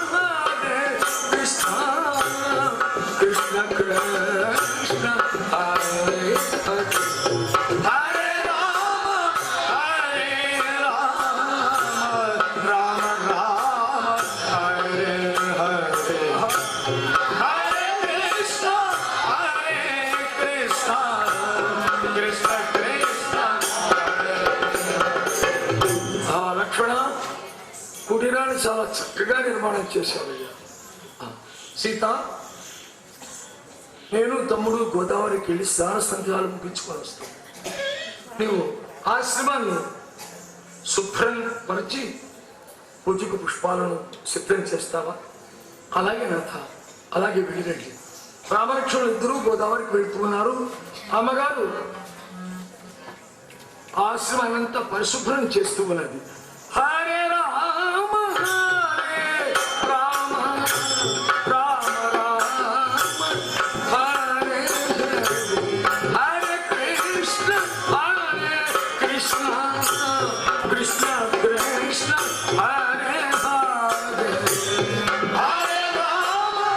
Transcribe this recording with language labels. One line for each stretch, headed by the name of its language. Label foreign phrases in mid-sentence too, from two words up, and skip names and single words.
Sanskrit: కృష్ణ కృష్ణ హరే హరే, హరే రామ రామ రామ హరే హరే, హరే కృష్ణ కృష్ణ కృష్ణ కృష్ణ హరే.
Telugu: లక్ష్మణ, కుటీరాన్ని చాలా చక్కగా నిర్మాణం చేశావయ్యా. సీత, నేను తమ్ముడు గోదావరికి వెళ్ళి స్నాన సంధ్యాలు ముగించుకొని వస్తాం. నీవు ఆశ్రమాన్ని శుభ్రం పరిచి పూజకు పుష్పాలను సిద్ధం చేస్తావా? అలాగే నాథ, అలాగే వెళ్ళిరండి. రామలక్ష్మణులు ఇద్దరూ గోదావరికి వెళ్తున్నారు. అమ్మగారు ఆశ్రమాన్నంతా పరిశుభ్రం చేస్తూ ఉన్నది.
Sanskrit: హరే రామ హరే రామ రామ రామ హరే హరే, హరే కృష్ణ కృష్ణ కృష్ణ కృష్ణ హరే హరే, హరే రామ